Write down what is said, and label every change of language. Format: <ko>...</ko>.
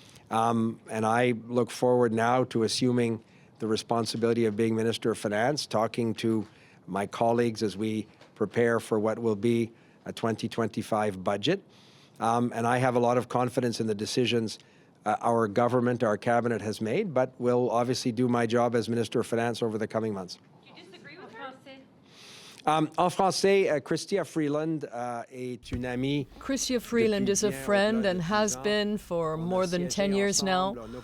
<en>And I look forward now to assuming the responsibility of being Minister of Finance, talking to my colleagues as we prepare for what will be a 2025 budget. And I have a lot of confidence in the decisions our government, our cabinet has made, but will obviously do my job as Minister of Finance over the coming months. Do you disagree with her?</en> <fr>En français, Chrystia Freeland est une amie.</fr> <en>Chrystia Freeland is a friend and has been for more than 10 years now.</en>